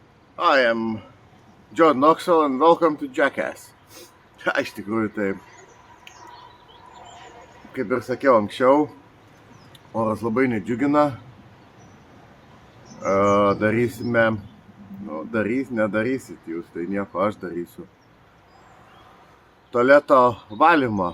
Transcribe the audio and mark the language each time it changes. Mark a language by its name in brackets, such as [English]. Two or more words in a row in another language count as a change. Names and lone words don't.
[English] I am John Knoxville and welcome to Jackass. [Lithuanian] Iš tikrųjų, tai kaip ir sakiau anksčiau, oras labai nedžiugina. Darysime, nedarysit jūs, tai nieko aš darysiu. Tualeto valymą.